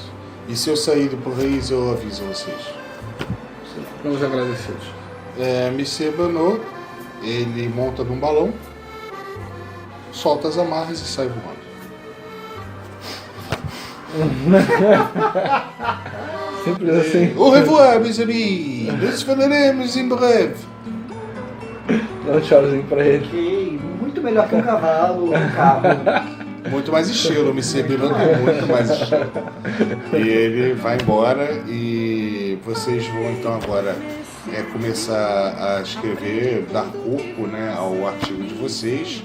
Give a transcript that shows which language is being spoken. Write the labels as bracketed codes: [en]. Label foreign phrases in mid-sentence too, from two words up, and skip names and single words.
[pt] E se eu sair do Paris, eu aviso vocês. Ficamos agradecidos. Monsieur Banot, ele monta num balão, solta as amarras e sai voando. Simples assim. [fr] Au revoir, mes amis! [pt] Nos falaremos em breve. Dá um tchauzinho pra ele. Ok, muito melhor que um cavalo, um carro. Muito mais estilo, Monsieur Banot tem muito mais estilo. E ele vai embora e vocês vão então agora começar a escrever, dar corpo, né, ao artigo de vocês.